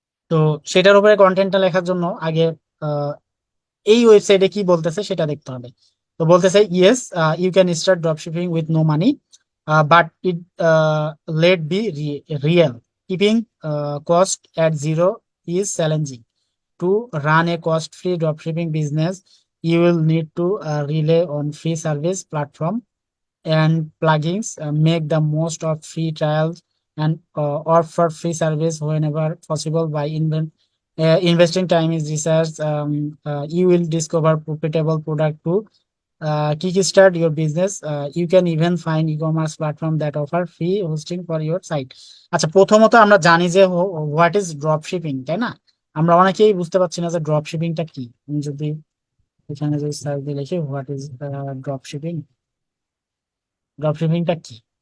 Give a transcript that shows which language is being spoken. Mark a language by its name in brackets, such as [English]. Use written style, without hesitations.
[Bangla] তো সেটার উপরে কন্টেন্টটা লেখার জন্য আগে আহ, এই ওয়েবসাইটে কি বলতেছে সেটা দেখতে হবে। তো বলতেছে [English] Yes, you can start drop shipping with no money, but it let be real, keeping cost at zero is challenging. To run a cost-free dropshipping business, you will need to rely on free service platform and plugins, make the most of free trials, and offer free service whenever possible. By investing time in research, you will discover profitable product to kickstart your business. You can even find e-commerce platform that offer free hosting for your site. [Bangla] আচ্ছা, প্রথমত আমরা জানি যে [English] what is drop shipping, [Bangla] তাই না? আমরা অনেকেই বুঝতে পারছি না যে ড্রপ শিপিংটা কি। আমি যদি এখানে যদি সার্চ দিয়ে লিখি [English] what is drop shipping, [Bangla] drop শিপিংটা কি।